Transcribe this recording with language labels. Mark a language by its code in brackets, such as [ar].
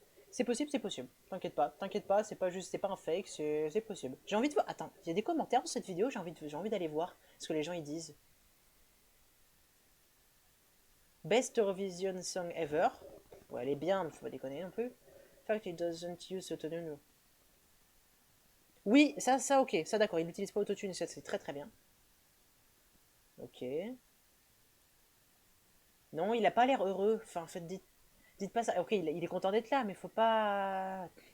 [fr] C'est possible, c'est possible. T'inquiète pas, c'est pas juste, c'est pas un fake, c'est possible. J'ai envie de voir. Attends, il y a des commentaires dans cette vidéo, j'ai envie d'aller voir ce que les gens ils disent. [en] Best Eurovision song ever. [fr] Ouais, elle est bien, mais faut pas déconner non plus. [en] Fact, it doesn't use autotune. [fr] Oui, ça, ok, ça d'accord, il n'utilise pas autotune, ça c'est très très bien. Ok. Non, il a pas l'air heureux. Enfin, en fait, dites pas ça. Ok, il est content d'être là, mais faut pas.